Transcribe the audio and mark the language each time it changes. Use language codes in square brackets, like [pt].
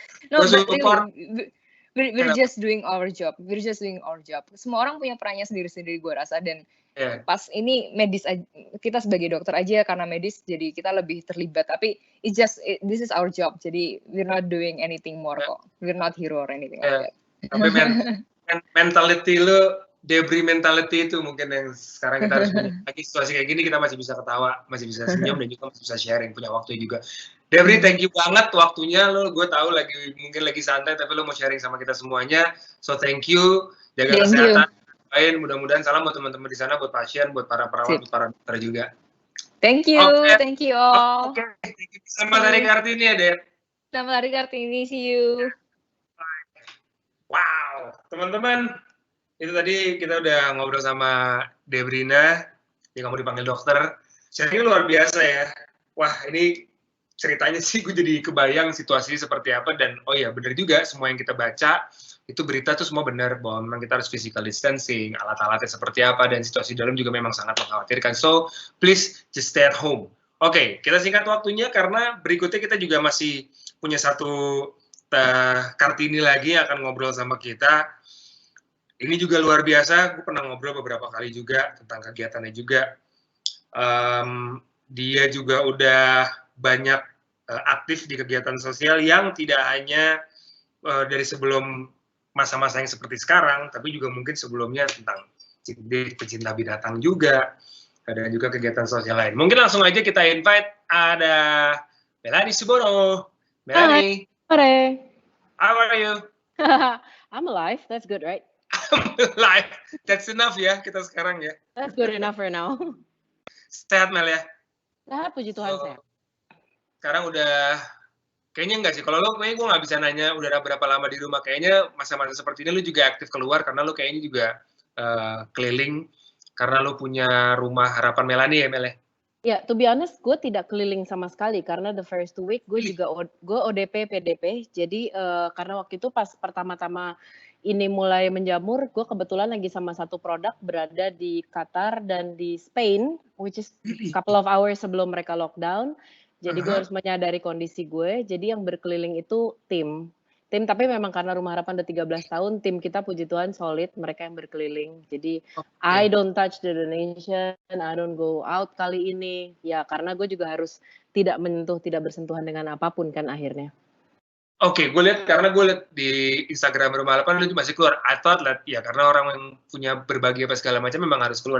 [en] No, but really, we're just doing our job. [id] Semua orang punya perannya sendiri-sendiri gue rasa, dan pas ini medis kita sebagai dokter aja karena medis jadi kita lebih terlibat, tapi [en] this is our job, [id] jadi [en] we're not doing anything more [id] kok. [en] We're not hero or anything like that. [id] Tapi mentality lu, Debri mentality itu mungkin yang sekarang kita harus punya. Lagi situasi kayak gini kita masih bisa ketawa, masih bisa senyum, dan juga masih bisa sharing, punya waktu juga. Debri, [en] thank you [id] banget waktunya lo. Gue tahu mungkin lagi santai, tapi lo mau sharing sama kita semuanya. [en] So thank you, [id] jaga kesehatan. Mudah-mudahan salam buat teman-teman di sana, buat pasien, buat para perawat, buat para dokter juga. [en] Thank you, thank you all. [id] Oke, selamat hari Kartini ya, Deb. Selamat hari Kartini, [en] see you. [id] Wow, teman-teman, itu tadi kita udah ngobrol sama Debrina, yang kamu dipanggil dokter. Sharing luar biasa ya. Wah, ini ceritanya sih gue jadi kebayang situasi seperti apa, dan oh iya benar juga semua yang kita baca itu berita tuh semua benar bahwa memang kita harus physical distancing, alat-alatnya seperti apa, dan situasi dalam juga memang sangat mengkhawatirkan. [en] So please just stay at home. [id] Oke, kita singkat waktunya karena berikutnya kita juga masih punya satu Kartini lagi yang akan ngobrol sama kita. Ini juga luar biasa, gue pernah ngobrol beberapa kali juga tentang kegiatannya juga. Dia juga udah banyak aktif di kegiatan sosial yang tidak hanya dari sebelum masa-masa yang seperti sekarang, tapi juga mungkin sebelumnya tentang pecinta binatang juga, dan juga kegiatan sosial lain. Mungkin langsung aja kita invite, ada Melanie Subono. Melanie. [en] Hi. How are you? I'm alive, that's good, right? I'm alive, that's enough [id] ya kita sekarang ya. [en] That's good enough for now. [id] Sehat Mel ya? Sehat, puji Tuhan sehat. Sekarang udah, kayaknya enggak sih, kalau lo kayaknya gue nggak bisa nanya udah berapa lama di rumah, kayaknya masa-masa seperti ini lo juga aktif keluar karena lo kayaknya juga keliling karena lo punya rumah harapan Melanie ya Mel ya? Ya, [en] to be honest, [id] gue tidak keliling sama sekali karena [en] the first 2 week [id] gue juga ODP, PDP, jadi karena waktu itu pas pertama-tama ini mulai menjamur, gue kebetulan lagi sama satu produk berada di Qatar dan di Spain, [en] which is couple of hours [id] sebelum mereka lockdown. Jadi gue harus menyadari kondisi gue. Jadi yang berkeliling itu tim, tapi memang karena Rumah Harapan udah 13 tahun, tim kita puji Tuhan solid, mereka yang berkeliling. Jadi [en] I don't touch the donation, I don't go out [id] kali ini. Ya karena gue juga harus tidak bersentuhan dengan apapun kan akhirnya. Oke, gue lihat di Instagram Rumah Harapan lu masih keluar. [en] I thought that [id] ya karena orang yang punya berbagi apa segala macam memang harus keluar.